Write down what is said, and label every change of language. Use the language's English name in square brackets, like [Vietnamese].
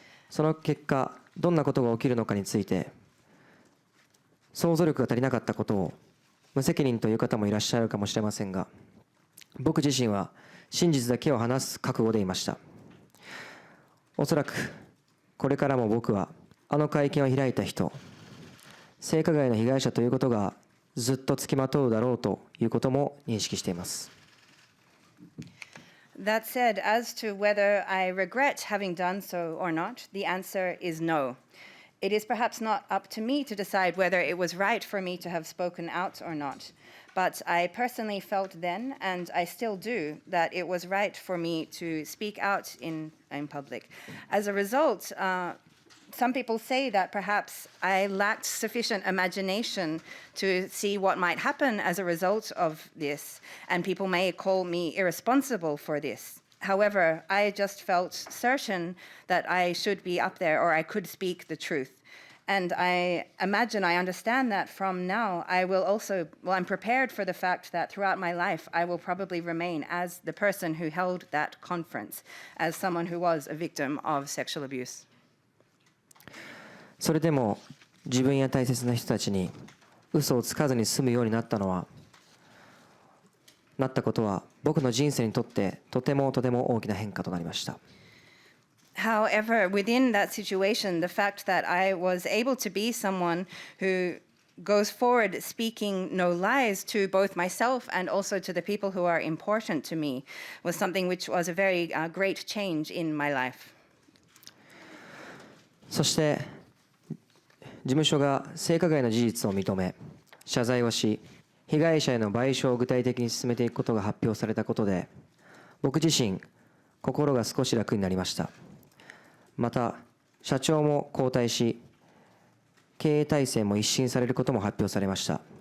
[Japanese] その結果どんなことが起きるのかについて想像力が足りなかったことを無責任という方もいらっしゃるかもしれませんが、僕自身は真実だけを話す覚悟でいました。おそらくこれからも僕はあの会見を開いた人、性加害の被害者ということがずっとつきまとうだろうということも認識しています。 [English] That said, as to whether I regret having done so or not, the answer is no. it is perhaps not up to me to decide whether it was right for me to have spoken out or not. But I personally felt then, and I still do, that it was right for me to speak out in public. As a result, some people say that perhaps I lacked sufficient imagination to see what might happen as a result of this, and people may call me irresponsible for this. However, I just felt certain that I should be up there or I could speak the truth. And I imagine, I understand that from now, I will also, well, I'm prepared for the fact that throughout my life, I will probably remain as the person who held that conference, as someone who was a victim of sexual abuse. [Japanese] それでも自分や大切な人たちに嘘をつかずに済むようになったことは僕の人生にとってとても大きな変化となりました。 [English] However, within that situation, the fact that I was able to be someone who goes forward speaking no lies to both myself and also to the people who are important to me was something which was a very great change in my life. [Japanese] そして事務所が性加害の事実を認め謝罪をし被害者への賠償を具体的に進めていくことが発表されたことで僕自身心が少し楽になりました。また社長も交代し経営体制も一新されることも発表されました。